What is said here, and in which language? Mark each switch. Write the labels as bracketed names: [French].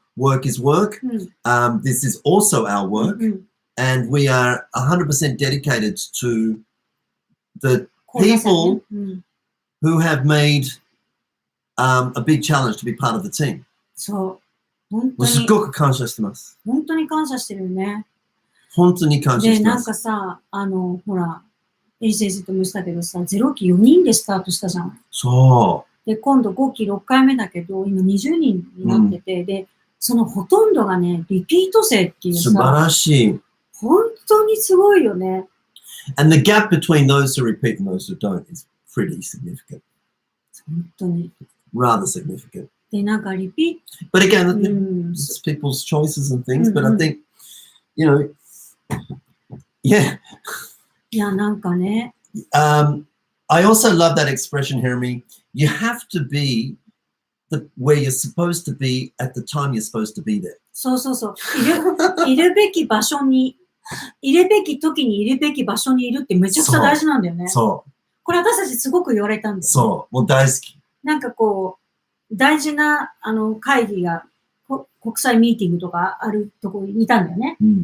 [English] Work is work. This is also our work, and we are 100% dedicated to the people who have made a big challenge to be part of the team. [Japanese] そう。本当に。すごく感謝してます。本当に感謝してるよね。本当に感謝してます。で、なんかさ、ほら、エリ先生ともしたけどさ、0期4人でスタートしたじゃん。そう。で、今度5期6回目だけど、今20人になってて、で、そのほとんどがね、リピート生っていうさ、素晴らしい。本当にすごいよね。 [English] And the gap between those who repeat and those who don't is pretty significant. [Japanese] 本当に。 [English] Rather significant. [Japanese] で、なんかリピー [English] ト。But again, it's people's choices and things, but I think, yeah. [Japanese] いや、なんかね。 [English] I also love that expression, Jeremy. You have to be where you're supposed to be at the time you're supposed to be there. [Japanese] そうそうそう。いるべき場所に、いるべき時にいるべき場所にいるってめちゃくちゃ大事なんだよね。そう。これ私たちすごく言われたんだよね。そう。もう大好き。なんかこう、大事な会議が、国際ミーティングとかあるところにいたんだよね。